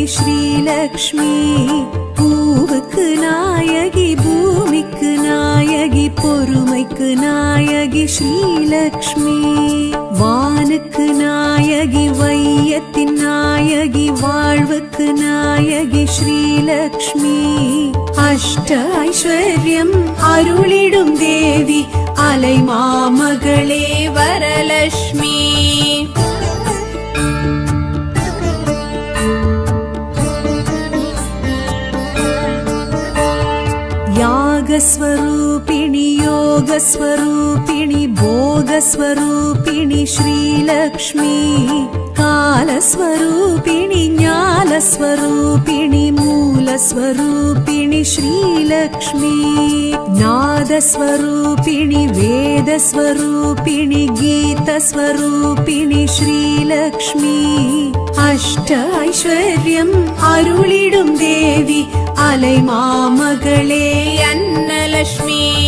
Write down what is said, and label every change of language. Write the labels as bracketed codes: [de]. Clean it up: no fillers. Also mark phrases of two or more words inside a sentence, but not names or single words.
[ta] ஸ்ரீலக்ஷ்மி பூவுக்கு நாயகி பூமிக்கு நாயகி பொறுமைக்கு நாயகி ஸ்ரீலக்ஷ்மி வானுக்கு நாயகி வையத்தின் நாயகி வாழ்வுக்கு நாயகி ஸ்ரீலக்ஷ்மி அஷ்ட ஐஸ்வர்யம் அருளிடும் தேவி அலை மாமகளே வரலக்ஷ்மி [sa] यागस्वरूपिणि योगस्वरूपिणि भोगस्वरूपिणि श्रीलक्ष्मी कालस्वरूपिणि ज्ञानस्वरूपिणि मूलस्वरूपिणि श्रीलक्ष्मी नादस्वरूपिणि वेदस्वरूपिणि गीतस्वरूपिणि श्रीलक्ष्मी [ta] அஷ்ட ஐஸ்வர்யம் அருளிடும் தேவி அலை மாமகளே அன்னலக்ஷ்மி